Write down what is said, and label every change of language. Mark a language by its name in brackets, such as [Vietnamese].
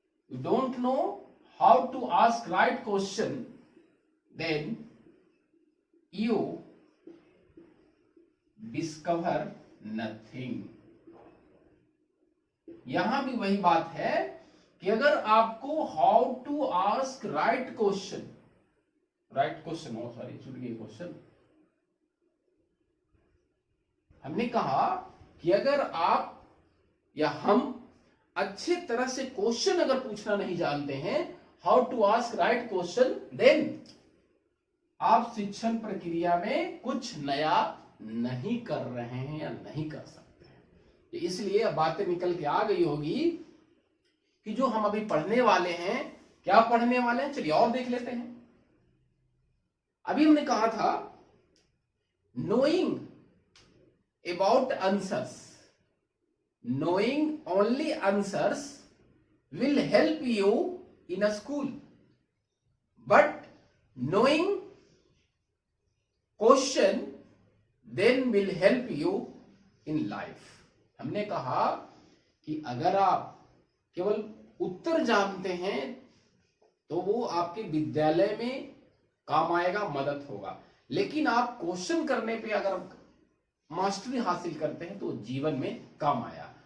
[English] You don't know how to ask right question, then you discover nothing। [Hindi] यहां भी वही बात है कि अगर आपको [English] how to ask right question [Hindi] हो, सॉरी छूट गई क्वेश्चन। हमने कहा कि अगर आप या हम अच्छे तरह से क्वेश्चन अगर पूछना नहीं जानते हैं, [English] how to ask right question, then [Hindi] आप शिक्षण प्रक्रिया में कुछ नया नहीं कर रहे हैं या नहीं कर सकते हैं। इसलिए अब बातें निकल के आ गई होगी कि जो हम अभी पढ़ने वाले हैं, क्या पढ़ने वाले हैं, चलिए और देख लेते हैं। अभी हमने कहा था [English] Knowing about answers, knowing only answers will help you in a school, but knowing question then will help you in life। [Hindi] हमने कहा कि अगर आप केवल उत्तर जानते हैं तो वो आपके विद्यालय में काम आएगा, मदद होगा, लेकिन आप क्वेश्चन करने पे अगर मास्टरी हासिल करते हैं तो जीवन में काम आया।